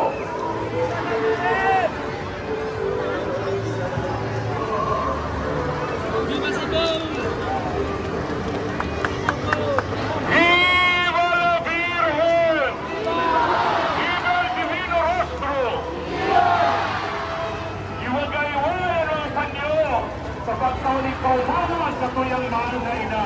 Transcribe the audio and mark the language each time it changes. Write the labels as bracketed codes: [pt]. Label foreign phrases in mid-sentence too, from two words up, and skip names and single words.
[bik] Viva sa Diyos! [es] Viva la Virgen! Viva el Divino Rostro! [bik] Iwagay-wayan ang panyo sa pagkaulit kaumawan sa tuyang mahal na